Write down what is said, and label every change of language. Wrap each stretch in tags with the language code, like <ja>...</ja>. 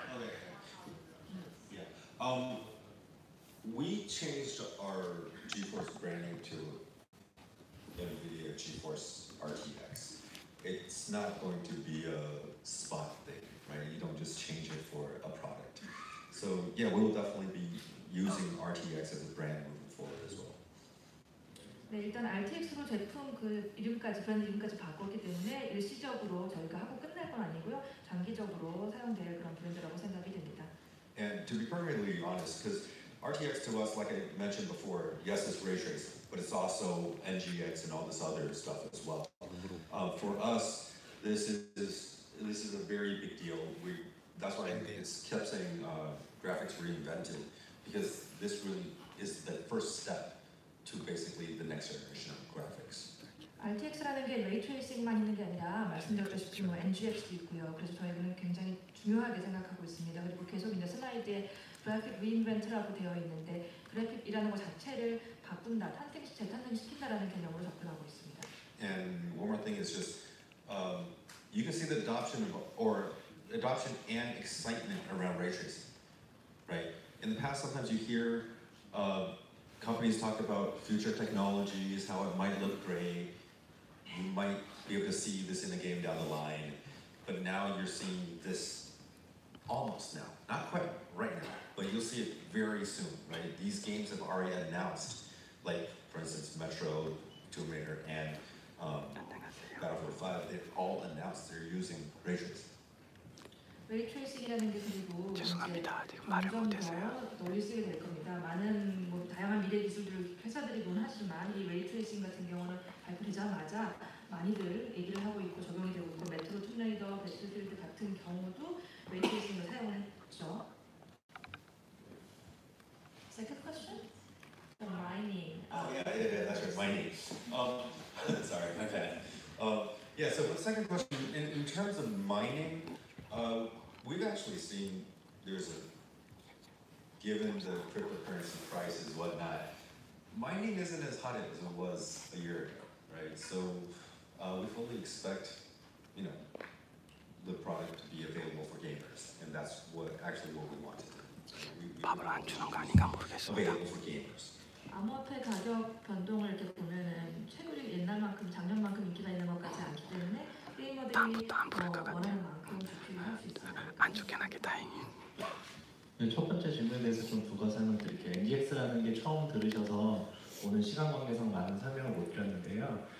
<en>Okay. Yeah. We changed our GeForce branding to NVIDIA GeForce RTX. It's not going to be a spot thing, right? You don't just change it for a product. So yeah, we'll definitely be using RTX as a brand moving forward as well.</en> <ko>네, 일단 RTX로 제품 그 이름까지 브랜드 이름까지 바꿨기 때문에 일시적으로 저희가 하고 끝날 건 아니고요. 장기적으로 사용될 그런 브랜드라고 생각이 됩니다.</ko> <en>And to be perfectly honest, because RTX to us, like I mentioned before, yes, it's ray tracing, but it's also NGX and all this other stuff as well. For us, this is a very big deal. That's why it's kept saying graphics reinvented, because this really is the first step to basically the next generation of graphics.</en> <ko>RTX라는 게 레이 트레이싱만 있는 게 아니라 말씀드렸다시피 뭐 NGX도 있고요. 그래서 저희는 굉장히 중요하게 생각하고 있습니다. 그리고 계속 이제 슬라이드에 그래픽 리인벤트라고 되어 있는데 그래픽이라는 것 자체를 바꾼다, 재탄생시킨다라는 개념으로 접근하고 있습니다.</ko> <en>And one more thing is just you can see the adoption and excitement around ray tracing, right? In the past, sometimes you hear companies talk about future technologies, how it might look great. You might be able to see this in a game down the line, but now you're seeing this almost now, not quite right now, but you'll see it very soon, right? These games have already announced, like for instance, Metro, Tomb Raider, and Battlefield 5. They've all announced they're using ray tracing.</en> <ko>레이 트레이싱이라는 게 그리고 점점 더 널리 쓰게 될 겁니다. 많은 뭐 다양한 미래 기술들 회사들이 논하지만 이 레이 트레이싱 같은 경우는 발표되자마자 많이들 얘기를 하고 있고 적용이 되고 있고 메트로 툼레이더, 배틀필드 같은 경우도 레이 트레이싱을 사용을 했죠.</ko> <en>Second question? The mining. Yeah, that's right, mining. Sorry, my bad. Yeah, so the second question, in terms of mining, we've actually seen given the cryptocurrency prices and whatnot, mining isn't as hot as it was a year ago, right? So we fully expect, the product to be available and that's actually what we wanted.</en> <ko>밥을 안 주는 거 아닌가 모르겠습니다.</ko> <en>Available for gamers.</en> <ko>암호화폐 가격 변동을 이렇게 보면은 최근에 옛날만큼 작년만큼 인기가 있는 것 같지 않기 때문에 게이머들이 원하는 만큼 GPU를 할 수 있습니다. 안 쫓겨나게 다행히. 첫 번째 질문에 대해서 좀 부가 설명드릴게요. NGX라는 게 처음 들으셔서 오늘 시간 관계상 많은 설명을 못 드렸는데요.</ko>